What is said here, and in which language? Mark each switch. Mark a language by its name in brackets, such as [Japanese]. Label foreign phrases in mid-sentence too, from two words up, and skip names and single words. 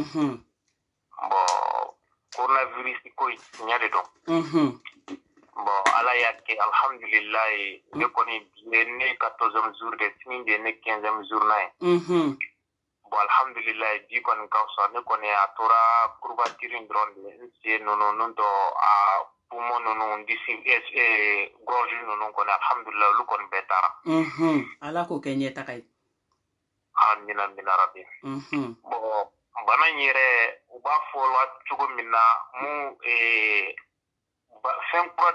[Bambara] bon coronavirus ko tiɲɛ de don bon ala y'a kɛ alhamdulilayi ne kɔni bi ye ne 14e jour de sini de ne 15e jour n'a ye bon alhamdulilayi bi kɔni ka fisa ne kɔni a tora courbature dɔrɔn de n sen ninnu tɔ a poumon ninnu disi gorge ninnu kɔni alhamdulilayi olu kɔni bɛɛ taara ala k'o kɛ ɲɛtaga ye amina rabi bon bana in yɛrɛ u b'a fɔ la cogo min na mun fɛn kura